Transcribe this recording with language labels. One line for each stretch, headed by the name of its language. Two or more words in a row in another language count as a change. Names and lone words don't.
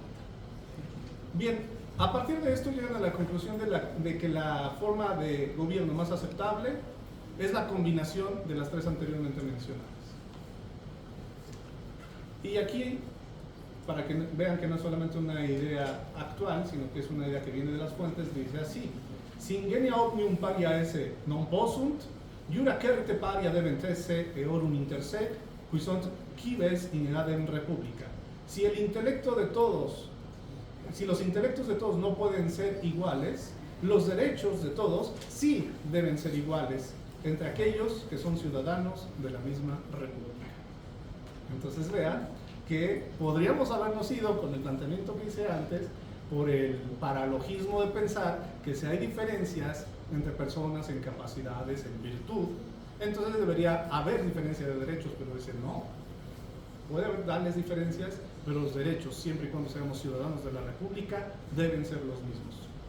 Spanish: Bien, a partir de esto llegan a la conclusión de que la forma de gobierno más aceptable es la combinación de las tres anteriormente mencionadas. Y aquí, para que vean que no es solamente una idea actual, sino que es una idea que viene de las fuentes, dice así:
Latin: Singenia omnium paria esse non possunt, iura certe paria debent esse eorum intersec, qui sunt cives in eadem republica.
Spanish: Si el intelecto de todos, si los intelectos de todos no pueden ser iguales, los derechos de todos sí deben ser iguales entre aquellos que son ciudadanos de la misma república. Entonces vean que podríamos habernos ido con el planteamiento que hice antes por el paralogismo de pensar que si hay diferencias entre personas en capacidades, en virtud, entonces debería haber diferencia de derechos, pero dice no, puede haber tales diferencias, pero los derechos, siempre y cuando seamos ciudadanos de la república, deben ser los mismos.